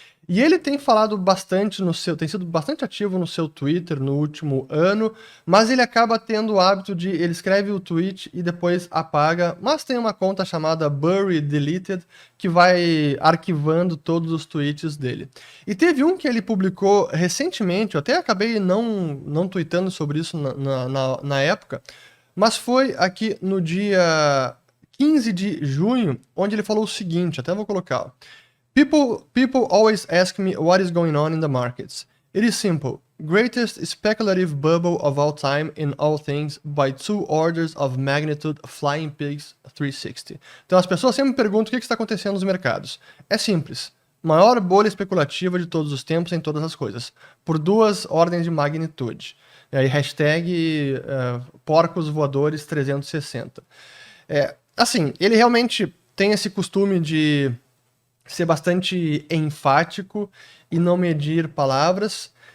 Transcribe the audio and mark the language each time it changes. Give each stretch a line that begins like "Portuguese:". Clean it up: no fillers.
Portuguese: E ele tem falado bastante tem sido bastante ativo no seu Twitter no último ano, mas ele acaba tendo o hábito de, ele escreve o tweet e depois apaga, mas tem uma conta chamada Burry Deleted, que vai arquivando todos os tweets dele. E teve um que ele publicou recentemente, eu até acabei não tweetando sobre isso na época, mas foi aqui no dia 15 de junho, onde ele falou o seguinte, até vou colocar, ó.
English: People always ask me what is going on in the markets. It is simple. Greatest speculative bubble of all time in all things by 2 orders of magnitude Flying Pigs 360.
Portuguese: Então as pessoas sempre me perguntam o que está acontecendo nos mercados. É simples. Maior bolha especulativa de todos os tempos em todas as coisas. Por 2 ordens de magnitude. E aí hashtag porcos voadores 360. Assim, ele realmente tem esse costume de ser bastante enfático e não medir palavras.